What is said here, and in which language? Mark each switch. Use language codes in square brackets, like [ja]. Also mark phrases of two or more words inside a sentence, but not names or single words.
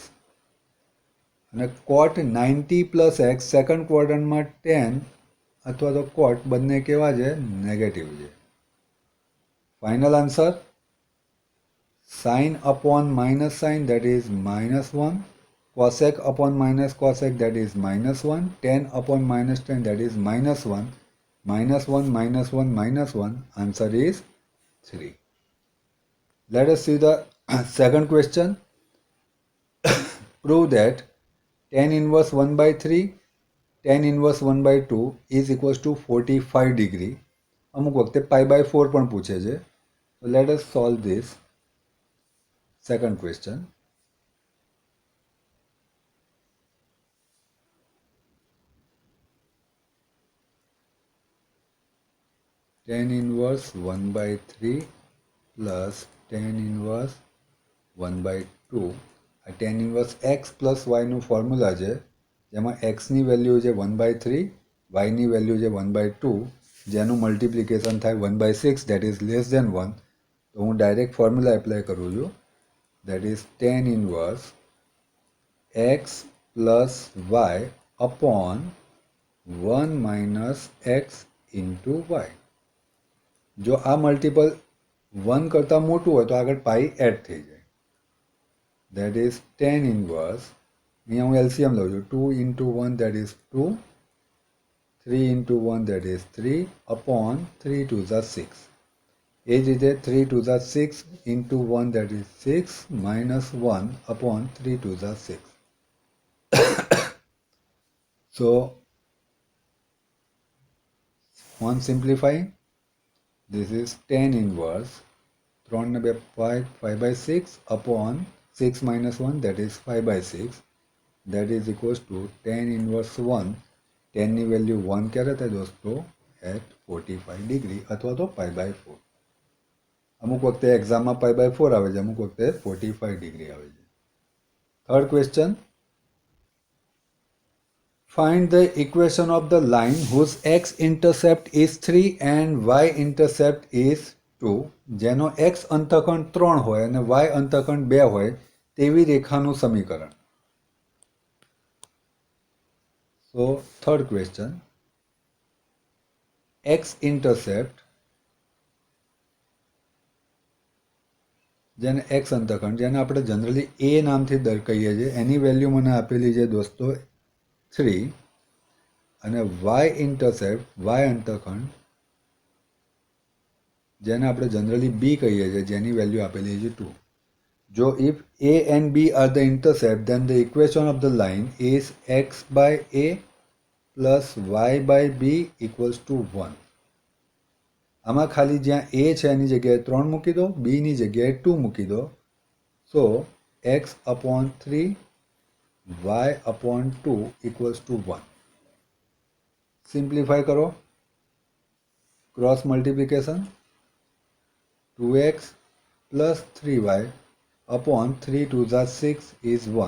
[gu] અને [en] cot 90 plus x, [gu] સેકન્ડ ક્વોડ્રન્ટમાં ટેન અથવા તો કોટ બંને કેવા છે? નેગેટિવ છે. [en] final answer sine upon minus sine, that is -1. cosec upon minus cosec, that is -1. tan upon minus tan, that is -1. -1 -1 -1, answer is 3. Let us see the second question. Prove that tan inverse 1/3 tan inverse 1/2 is equals to 45 degree. [gu] અમુક વખતે pi/4 પણ પૂછે છે. [en] So let us solve this second question. Tan inverse 1/3 plus tan inverse 1/2. [gu] આ [en] tan inverse x plus y [gu] નું ફોર્મ્યુલા છે, જેમાં xની વેલ્યુ છે 1/3, yની વેલ્યુ છે 1/2, જેનું મલ્ટિપ્લિકેશન થાય 1/6 [en] that is less than 1. [gu] તો હું [en] direct formula apply [gu] કરું છું, [en] that is tan inverse x plus y upon 1 minus x into y. [gu] જો આ મલ્ટિપલ 1 કરતાં મોટું હોય તો આગળ [en] pi add [gu] થઈ જાય. [en] That is tan inverse, [gu] અહીંયા હું LCM લઉં છું, [en] 2 into 1 that is 2, 3 into 1 that is 3 upon 3 to the 6. [gu] એ જ રીતે [en] 3 to the 6 into 1 that is 6 minus 1 upon 3 to the 6. So on simplifying, this is tan inverse 3 by 5/6 upon 6 minus 1 that is 5/6, that is equals to tan inverse 1. [gu] tan ની વેલ્યુ 1 ક્યારે થાય દોસ્તો? [en] at 45 degree [gu] અથવા તો [en] pi/4. [gu] અમુક વખતે એક્ઝામમાં pi/4 આવે છે, અમુક વખતે 45 degree આવે છે. [en] third question, find the equation of the line whose x-intercept is 3 and y-intercept is 2. [gu] જેનો x અંતઃખંડ 3 હોય અને y અંતઃખંડ 2 હોય તેવી રેખાનું સમીકરણ. [en] So third question, x-intercept, [gu] જેને x અંતઃખંડ, જેને આપણે જનરલી a નામથી કહીએ છીએ, એની વેલ્યુ મને આપેલી છે દોસ્તો 3 અને y-intercept y અંતઃખંડ, જેને આપણે જનરલી b કહીએ છીએ, જેની વેલ્યુ આપેલી છે 2. [en] જો if a and b are the intercept, then the equation of the line is x by a plus y by b equals to 1. [gu] આમાં ખાલી જ્યાં a છે એની જગ્યાએ 3 મૂકી દો, b ની જગ્યાએ 2 મૂકી દો. [en] So x upon 3 y upon 2 equals to 1. Simplify करो, cross multiplication, 2x plus 3y upon 3 to the 6 is 1.